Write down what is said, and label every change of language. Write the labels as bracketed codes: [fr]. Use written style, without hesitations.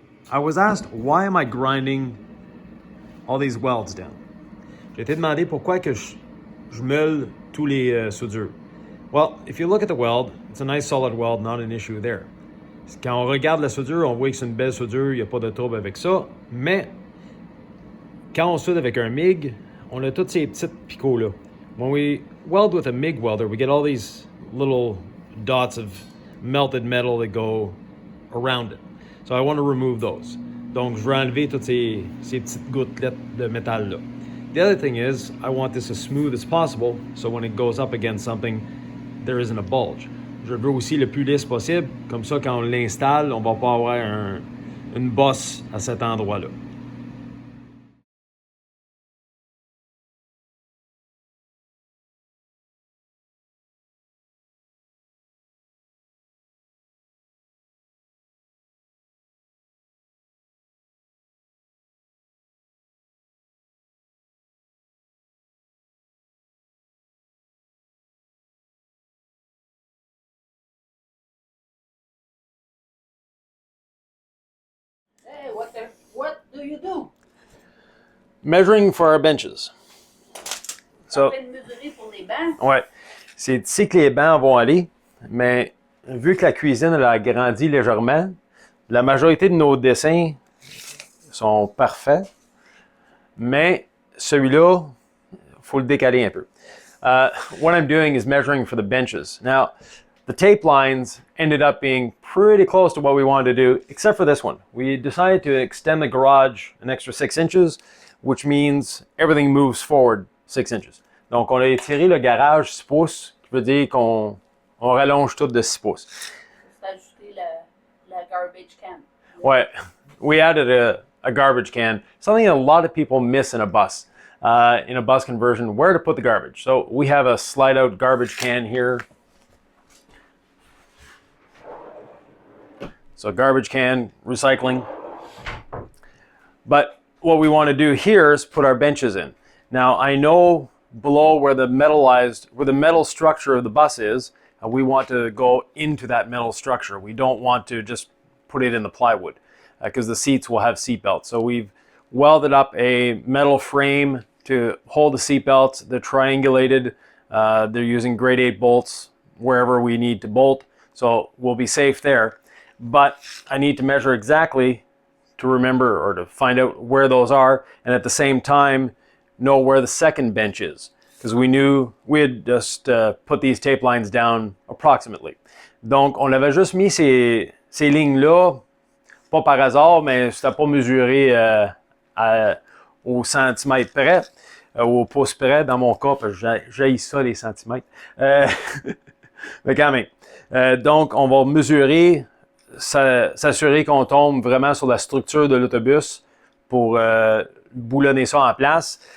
[en] I was asked, why am I grinding all these welds down? [fr] J'ai été demandé pourquoi que je meule tous les soudures. [en] Well, if you look at the weld, it's a nice solid weld, not an issue there. [fr] Quand on regarde la soudure, on voit que c'est une belle soudure, il n'y a pas de trouble avec ça, mais quand on soude avec un MIG, on a toutes ces petites picots-là. [en] When we weld with a MIG welder, we get all these little dots of melted metal that go around it. So I want to remove those. [fr] Donc, je vais enlever toutes ces petites gouttelettes de métal-là. [en] The other thing is, I want this as smooth as possible, so when it goes up against something, there isn't a bulge. [fr] Je veux aussi le plus lisse possible, comme ça, quand on l'installe, on va pas avoir une bosse à cet endroit-là. [en] Hey, what do you do? Measuring for our benches. [fr] Ça fait de mesurer pour les bancs? Ouais, c'est ici que les bancs vont aller, mais vu que la cuisine elle a agrandi légèrement, la majorité de nos dessins sont parfaits, mais celui-là, il faut le décaler un peu. [en] What I'm doing is measuring for the benches. Now, the tape lines ended up being pretty close to what we wanted to do, except for this one. We decided to extend the garage an extra 6 inches, which means everything moves forward 6 inches. [fr] Donc, on a étiré le garage 6 pouces, qui veut dire qu'on rallonge tout de 6 pouces. C'est ajouter la garbage can. [en] Ouais, we added a garbage can, something a lot of people miss in a bus conversion, where to put the garbage. So we have a slide out garbage can here. So garbage can, recycling. But what we want to do here is put our benches in. Now I know below where the metal structure of the bus is, we want to go into that metal structure. We don't want to just put it in the plywood because the seats will have seat belts. So we've welded up a metal frame to hold the seat belts. They're triangulated. They're using grade 8 bolts wherever we need to bolt. So we'll be safe there. But I need to measure exactly to remember or to find out where those are, and at the same time know where the second bench is, because we knew we had just put these tape lines down approximately. [fr] Donc on avait juste mis ces lignes-là, pas par hasard, mais c'était pas mesuré au centimètre près, au pouce près dans mon cas, parce que j'haïs ça les centimètres. Mais quand même. Donc on va mesurer, s'assurer qu'on tombe vraiment sur la structure de l'autobus pour boulonner ça en place.